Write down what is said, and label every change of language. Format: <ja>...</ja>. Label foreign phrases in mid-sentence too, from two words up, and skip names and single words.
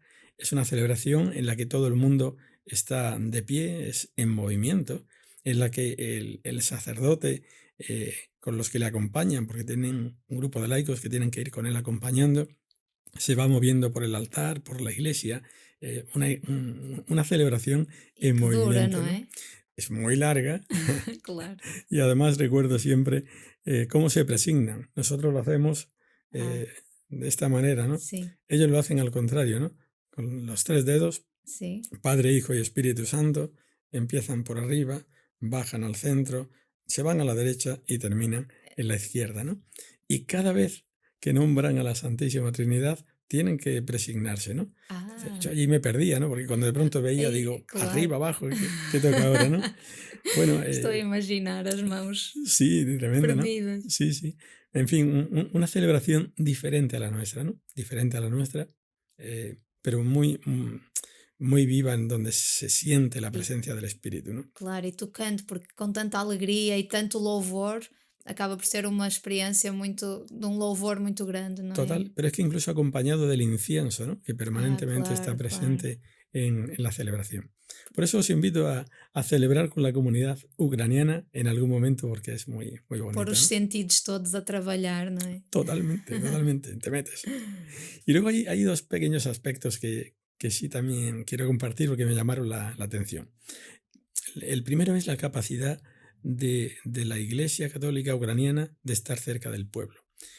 <es>Es una celebración en la que todo el mundo está de pie, es en movimiento, en la que el sacerdote con los que le acompañan, porque tienen un grupo de laicos que tienen que ir con él acompañando, se va moviendo por el altar, por la iglesia, una celebración</es> <pt>E</pt> <es>en que dura, movimiento,</es> <pt>não</pt> <es>¿no?</es> <pt>é?</pt> <es>Es muy larga. Claro. Y además recuerdo siempre cómo se presignan. Nosotros lo hacemos Ah, de esta manera, ¿no?</es> <pt>sim,</pt> <es>Ellos lo hacen al contrario, ¿no? Con los 3 dedos,</es> <pt>sim.</pt> <es>Padre, Hijo y Espíritu Santo, empiezan por arriba, bajan al centro, se van a la derecha y terminan en la izquierda, ¿no? Y cada vez que nombran a la Santísima Trinidad, tienen que presignarse, ¿no? Yo Ah, allí me perdía, ¿no? Porque cuando de pronto veía, digo, claro. arriba, abajo, ¿qué toca ahora, no? Bueno,</es> <pt>Estou a imaginar as mãos</pt> <es>sí, tremendo, ¿no?</es> <pt>perdidas.</pt> <es>Sí, sí. En fin, una celebración diferente a la nuestra, ¿no? Diferente a la nuestra, pero muy, muy viva, en donde se siente la</es> <pt>E</pt> <es>presencia del Espíritu, ¿no?</es> <pt>claro, e tocante, porque com tanta alegria e tanto louvor, acaba por ser uma experiência muito de um louvor muito grande, não é?</pt> <es>Total, pero es que incluso acompañado del incienso, ¿no?, que Ah, permanentemente está</es> <pt>claro, claro.</pt> <es>presente en la celebración. Por eso os invito a celebrar con la comunidad ucraniana en algún momento, porque es muy, muy</es> <pt>Pôr</pt> <es>bonito,</es> <pt>os</pt> <es>¿no?</es> <pt>sentidos todos a trabalhar, não é?</pt> <es>Totalmente, totalmente, te metes. Y luego hay dos pequeños aspectos que sí también quiero compartir porque me llamaron la atención. El primero es la capacidad de la Iglesia Católica Ucraniana de estar cerca del pueblo.</es>